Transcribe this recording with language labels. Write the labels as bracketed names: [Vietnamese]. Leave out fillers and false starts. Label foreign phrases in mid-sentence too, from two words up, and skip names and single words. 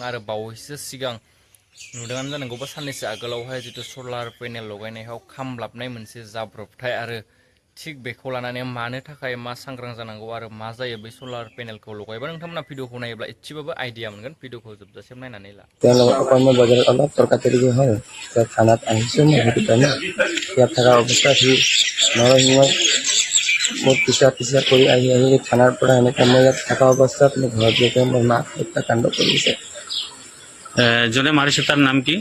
[Bodo] आरो बावैसो सिगां नुदोंआनो जानांगौ बा साननैसो आगोलावहाय जितु [English] solar panel [Bodo] लगायनायाव खामब्लाबनाय मोनसे जाब्रबथाय। आरो थिग बेखौ लानानै मानो थाखाय मा सांग्रां जानांगौ आरो मा जायो बै [English] solar panel [Bodo] लगायबा नोंथांमोना भिडिअखौ नायोब्ला एसेबाबो आइडिया मोनगोन। भिडिअखौ जोबजासिम नायनानै ला। [Assamese] বজাৰ অলপ তৰ্কাতৰ্কি হয়, থানাত আহিছোঁ মই সেইটো কাৰণে ইয়াত থকা অৱস্থাত সি নৰসিংহই মোৰ পিছা কৰি আহি থানাৰ পৰা এনেকৈ মই ইয়াত থকা অৱস্থাত মোৰ ঘৰত গৈ মোৰ মাক হত্যাকাণ্ড কৰিছে। জনে মাৰিছে তাৰ নাম কি?